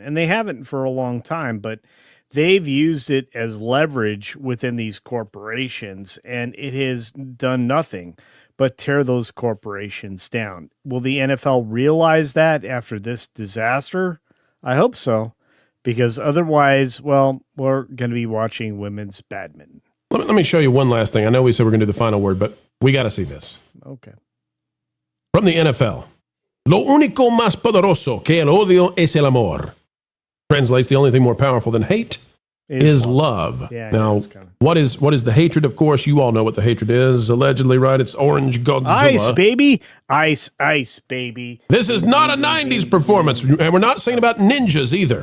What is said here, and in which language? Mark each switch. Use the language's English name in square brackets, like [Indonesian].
[English] And they haven't for a long time, but they've used it as leverage within these corporations, and it has done nothing but tear those corporations down. Will the NFL realize that after this disaster? I hope so, because otherwise, well, we're going to be watching women's badminton. Let me show you one last thing. I know we said we're going to do the final word, but we got to see this. Okay. From the NFL. [Spanish] Lo único más poderoso que el odio es el amor. [English] Translates, the only thing more powerful than hate is love. Yeah, now, what is the hatred? Of course, you all know what the hatred is. Allegedly, right? It's Orange Godzilla. Ice, baby. Ice, baby. This is not a 90s performance. And we're not singing about ninjas either.